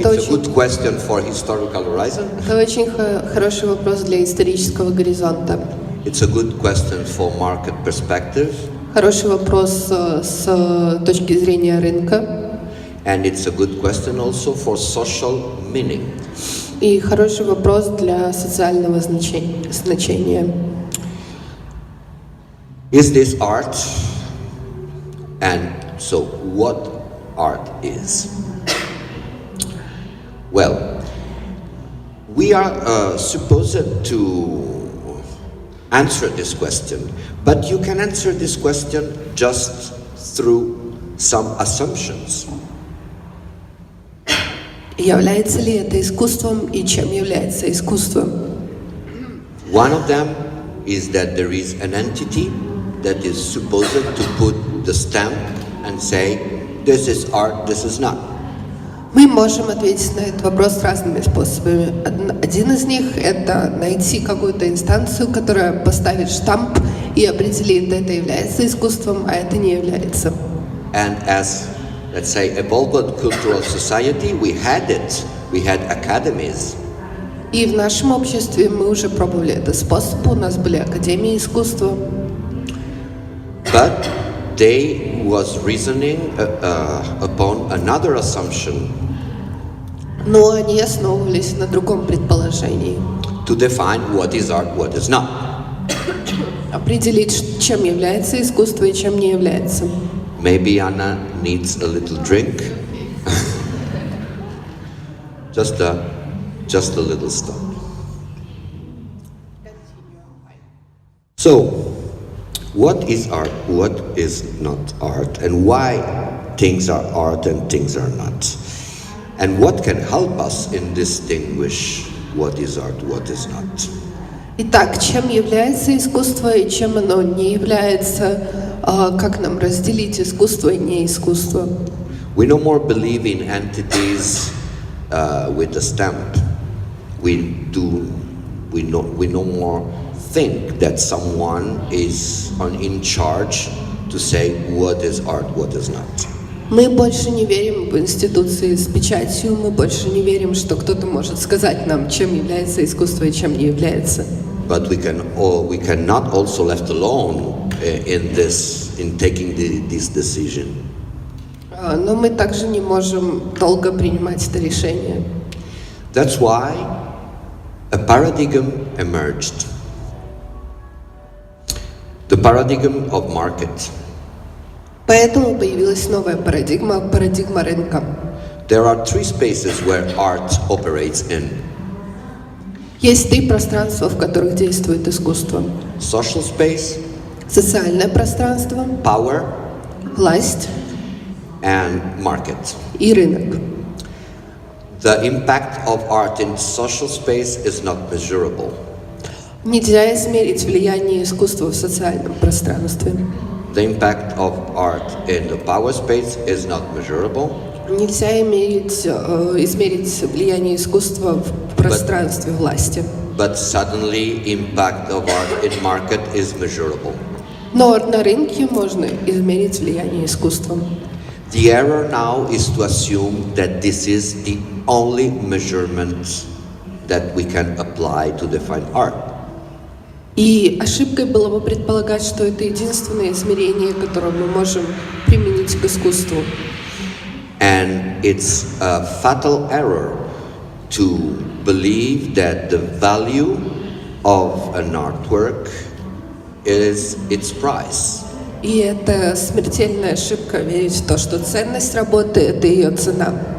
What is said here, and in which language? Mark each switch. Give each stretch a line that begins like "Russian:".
English: It's a good question for historical horizon.
Russian: Это очень хороший вопрос для исторического горизонта.
English: It's a good question for market perspective.
Russian: Хороший вопрос с точки зрения рынка.
English: And it's a good question also for social meaning.
Russian: И хороший вопрос для социального значения.
English: Is this art? And so what art is? Well, we are supposed to answer this question, but you can answer this question just through some assumptions.
Russian: Является ли это искусством и чем является искусство?
English: One of them is that there is an entity that is supposed to put the stamp and say, this is art, this is not.
Russian: Мы можем ответить на этот вопрос разными способами. Один из них – это найти какую-то инстанцию, которая поставит штамп и определит, это является искусством, а это не является.
English: And as, let's say, evolved cultural society, we had it. We had academies.
Russian: И в нашем обществе мы уже пробовали этот способ. У нас были академии искусства.
English: But they was reasoning upon another assumption.
Russian: Но они основывались на другом предположении.
English: To define what is art, what is not.
Russian: Определить, чем является искусство и чем не является.
English: Maybe Anna needs a little drink. just a little stop. So, what is art, what is not art, and why things are art and things are not? And what can help us in distinguish what is art, what is not?
Russian: Итак, чем является искусство и чем оно не является? Как нам разделить искусство и не искусство?
English: We no more believe in entities with a stamp. We no more think that someone is in charge to say what is art, what is not.
Russian: Мы больше не верим в институции с печатью, мы больше не верим, что кто-то может сказать нам, чем является искусство и чем не является.
English: But we cannot also left alone in taking this decision.
Russian: Но мы также не можем долго принимать это решение.
English: That's why a paradigm emerged. The paradigm of market.
Russian: Поэтому появилась новая парадигма рынка.
English: There are three spaces where art operates in.
Russian: Есть три пространства, в которых действует искусство.
English: Social space,
Russian: Социальное пространство,
English: power,
Russian: власть
English: and market.
Russian: и рынок.
English: The impact of art in social space is not measurable.
Russian: Нельзя измерить влияние искусства в социальном пространстве.
English: The impact of art in the power space is not measurable.
Russian: Нельзя измерить влияние искусства в пространстве власти.
English: But suddenly impact of art in market is measurable.
Russian: Но на рынке можно измерить влияние искусства.
English: The error now is to assume that this is the only measurement that we can apply to define art.
Russian: И ошибкой было бы предполагать, что это единственное измерение, которое мы можем применить к искусству.
English: And it's a fatal error to believe that the value of an artwork is its price.
Russian: И это смертельная ошибка верить в то, что ценность работы – это ее цена.